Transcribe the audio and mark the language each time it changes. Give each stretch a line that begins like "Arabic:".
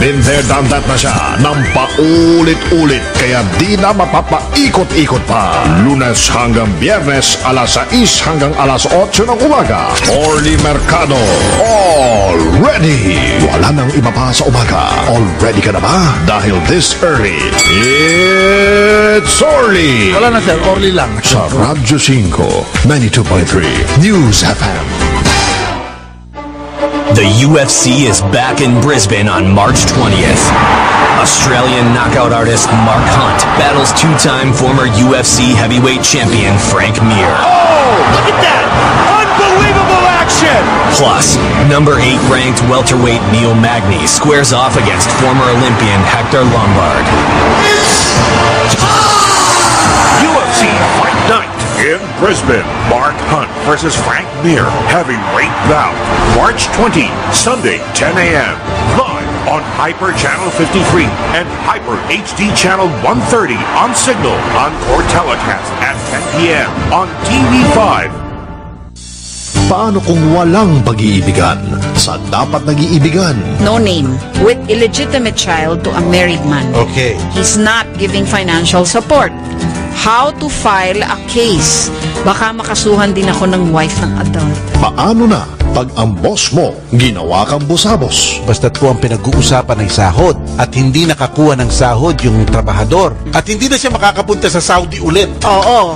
English: Been there, done that
Filipino: na siya ng paulit-ulit, kaya di na mapapaikot-ikot pa. Lunes hanggang Biyernes, alas 6 hanggang alas 8 ng umaga.
English: Orly Mercado, all ready. Wala nang iba pa sa umaga. All ready
Filipino: ka na ba?
English: Dahil this early, it's Orly.
Filipino: Wala na sir, Orly lang. Sa Radyo 5, 92.3, News FM.
English: The UFC is back in Brisbane on March 20th. Australian knockout artist Mark Hunt battles two-time former UFC heavyweight champion Frank Mir. Oh, look at that! Unbelievable action! Plus, number 8 ranked welterweight Neil Magny squares off against former Olympian Hector Lombard. UFC Fight Night in Brisbane. Mark Hunt versus Frank Mir heavyweight bout. March 20, Sunday, 10 a.m. Live on Hyper Channel 53 and Hyper HD Channel 130 on Signal. Encore telecast at 10 p.m. on TV5.
Filipino: Paano kung walang pag-iibigan sa dapat nag-iibigan?
English: No name, with illegitimate child to a married man. Okay. He's not giving financial support. How to file a case?
Filipino: Baka makasuhan din ako ng wife ng adult. Paano na pag ang boss mo ginawa kang busabos? Basta't po ang pinag-uusapan ay sahod at hindi nakakuha ng sahod yung trabahador at hindi na siya makakapunta sa Saudi ulit. Oo.